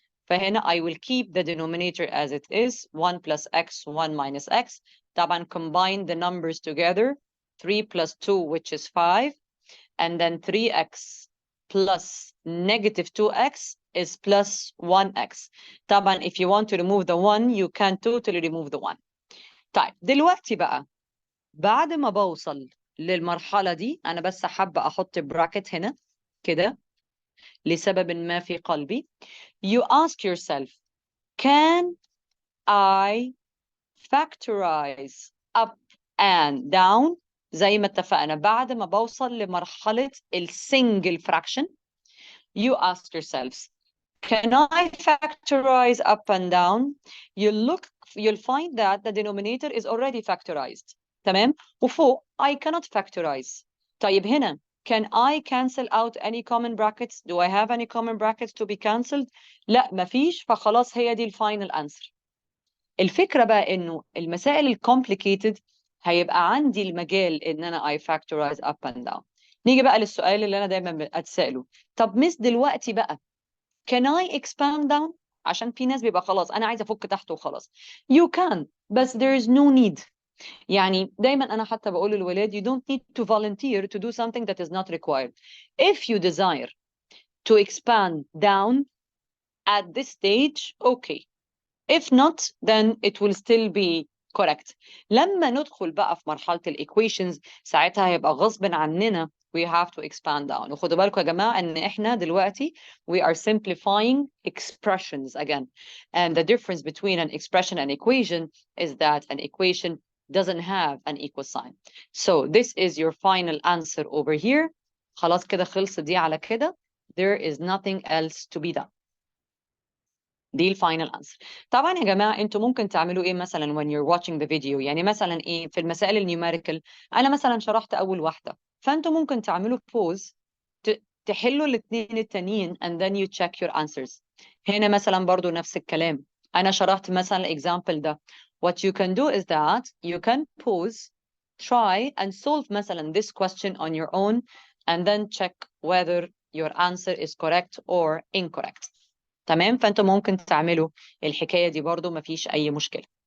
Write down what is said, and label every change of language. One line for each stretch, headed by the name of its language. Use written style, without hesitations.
Arabic: فهنا
English: I will keep the denominator as it is, 1 plus x, 1 minus x. طبعا combine the numbers together, 3 plus 2 which is 5, and then 3x plus negative 2x is plus 1x. طبعا if you want to remove the 1 you can totally remove the 1.
Arabic: طيب دلوقتي بقى بعد ما بوصل للمرحلة دي أنا بس حابة أحط براكت هنا كده لسبب ما في قلبي.
English: You ask yourself, can I factorize up and down؟
Arabic: زي ما اتفقنا بعد ما بوصل لمرحلة السنجل fraction
English: you ask yourselves, can I factorize up and down? You'll find that the denominator is already factorized.
Arabic: تمام؟ وفوق
English: I cannot factorize.
Arabic: طيب هنا
English: can I cancel out any common brackets? Do I have any common brackets to be cancelled?
Arabic: لا مفيش. فخلاص هي دي الفاينل answer. الفكرة بقى إنه المسائل complicated هيبقى عندي المجال إن أنا
English: I factorize up and down.
Arabic: نيجي بقى للسؤال اللي أنا دايما أتسأله. طب مس دلوقتي بقى
English: can I expand down؟
Arabic: عشان في ناس بيبقى خلاص أنا عايزة أفك تحت وخلاص.
English: You can, but there is no need.
Arabic: يعني دايما أنا حتى بقول للولاد
English: you don't need to volunteer to do something that is not required. If you desire to expand down at this stage, okay. If not, then it will still be correct.
Arabic: لما ندخل بقى في مرحلة equations ساعتها هيبقى غصب عننا
English: we have to expand down.
Arabic: وخدوا بالكم يا جماعة إن إحنا دلوقتي
English: we are simplifying expressions again. And the difference between an expression and equation is that an equation doesn't have an equal sign. So this is your final answer over here.
Arabic: خلاص كده خلصت دي على كده.
English: There is nothing else to be done.
Arabic: دي الفاينل انسر. طبعا يا جماعه انتوا ممكن تعملوا ايه مثلا
English: when you're watching the video.
Arabic: يعني مثلا ايه في المسائل النيوميريكال انا مثلا شرحت اول واحده فانتوا ممكن تعملوا pause تحلوا الاثنين التانيين
English: and then you check your answers.
Arabic: هنا مثلا برضو نفس الكلام انا شرحت مثلا example ده.
English: What you can do is that you can pause, try and solve مثلا this question on your own and then check whether your answer is correct or incorrect.
Arabic: تمام فانتوا ممكن تعملوا الحكايه دي برضو مفيش اي مشكله.